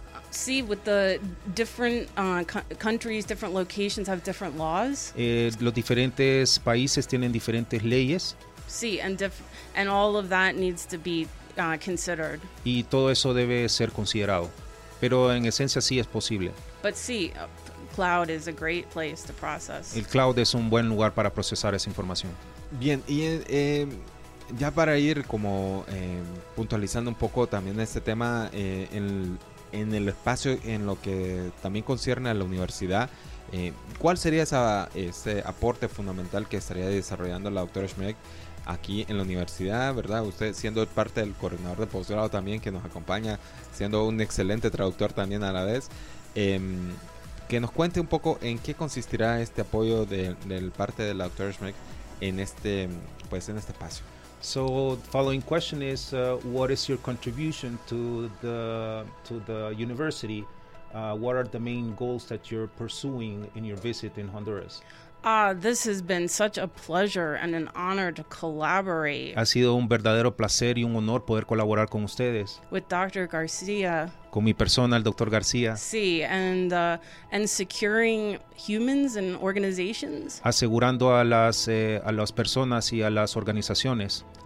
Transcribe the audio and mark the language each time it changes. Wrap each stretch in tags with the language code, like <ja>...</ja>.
<en>See, with the different countries, different locations have different laws.</en> <es>Los diferentes países tienen diferentes leyes.</es> <en>See, and all of that needs to be considered.</en> <es>Y todo eso debe ser considerado. Pero en esencia sí es posible.</es> <en>But see, cloud is a great place to process.</en> <es>El cloud es un buen lugar para procesar esa información. Bien, y ya para ir como puntualizando un poco también este tema, en el espacio en lo que también concierne a la universidad, ¿cuál sería ese aporte fundamental que estaría desarrollando la doctora Schmeck aquí en la universidad, verdad? Usted siendo parte del coordinador de posgrado también que nos acompaña, siendo un excelente traductor también a la vez, que nos cuente un poco en qué consistirá este apoyo del parte de la doctora Schmeck en este espacio.</es> <en>So, following question is, what is your contribution to the university? What are the main goals that you're pursuing in your visit in Honduras? This has been such a pleasure and an honor to collaborate.</en> <es>Ha sido un verdadero placer y un honor poder colaborar con ustedes.</es> <en>With Dr. García.</en> <es>Con mi persona, el Dr. García.</es> <en>Sí, and securing humans and organizations.</en> <es>Asegurando a las personas y a las organizaciones.</es>